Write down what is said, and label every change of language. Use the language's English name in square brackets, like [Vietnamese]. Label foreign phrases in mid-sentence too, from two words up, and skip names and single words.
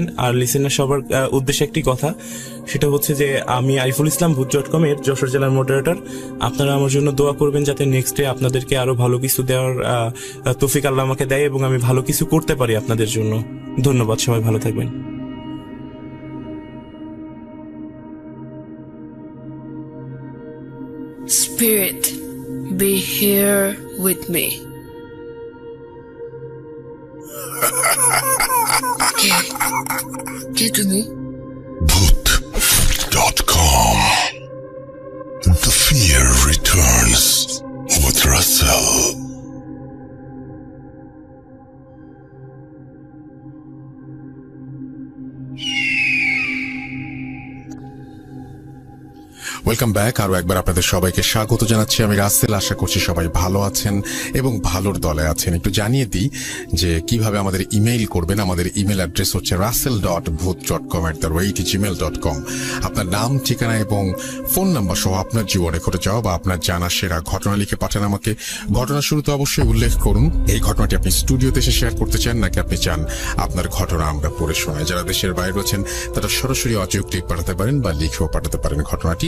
[Bangla] আর লিসেনার সবার উদ্দেশ্যে একটি কথা, সেটা হচ্ছে যে আমি আরিফুল ইসলাম ভূত.com এর যশোর জেলার মডারেটর। আপনারা আমার জন্য দোয়া করবেন যাতে [English] next day [Bangla] আপনাদেরকে আরো ভালো কিছু দেওয়ার তৌফিক আল্লাহ আমাকে দেয় এবং আমি ভালো কিছু করতে পারি আপনাদের জন্য। ধন্যবাদ, সবাই ভালো থাকবেন। [English] Spirit, be here with me. [Bangla] কে তুমি? Bhoot.com. [English] The fear returns with Russell. welcome back. [Bangla] আরো একবার আপনাদের সবাইকে স্বাগত জানাচ্ছি। আমি রাসেল। আশা করছি সবাই ভালো আছেন এবং ভালোর দলে আছেন। একটু জানিয়ে দিই যে কিভাবে আমাদের ইমেইল করবেন। আমাদের ইমেল অ্যাড্রেস হচ্ছে russell.bhoot.com@gmail.com। আপনার নাম, ঠিকানা এবং ফোন নাম্বার সহ আপনার জীবনে ঘটে যাওয়া বা আপনার জানা সেরা ঘটনা লিখে পাঠান আমাকে। ঘটনা শুরুতে অবশ্যই উল্লেখ করুন এই ঘটনাটি আপনি স্টুডিওতে এসে শেয়ার করতে চান নাকি আপনি চান আপনার ঘটনা আমরা পড়ে শোনাই। যারা দেশের বাইরে রয়েছেন তারা সরাসরি অডিও ক্লিপ পাঠাতে পারেন বা লিখেও পাঠাতে পারেন ঘটনাটি।